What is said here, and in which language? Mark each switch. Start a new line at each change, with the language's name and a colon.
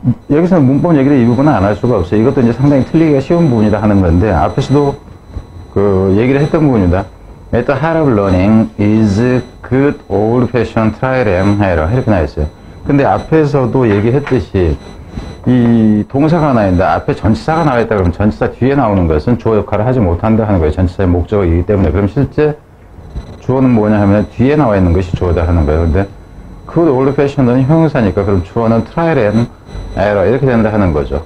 Korean: 여기서는 문법 얘기를 이 부분은 안 할 수가 없어요. 이것도 이제 상당히 틀리기가 쉬운 부분이라 하는 건데, 앞에서도 얘기를 했던 부분이다.
English: At the heart of learning is good old-fashioned trial and error.
Korean: 이렇게 나와 있어요. 근데 앞에서도 얘기했듯이, 이 동사가 나와 있는데, 앞에 전치사가 나와 있다 그러면 전치사 뒤에 나오는 것은 주어 역할을 하지 못한다 하는 거예요. 전치사의 목적어이기 때문에. 그럼 실제 주어는 뭐냐 하면 뒤에 나와 있는 것이 주어다 하는 거예요. 근데 good old-fashioned는 형용사니까 그럼 주어는 trial and error 이렇게 된다 하는 거죠.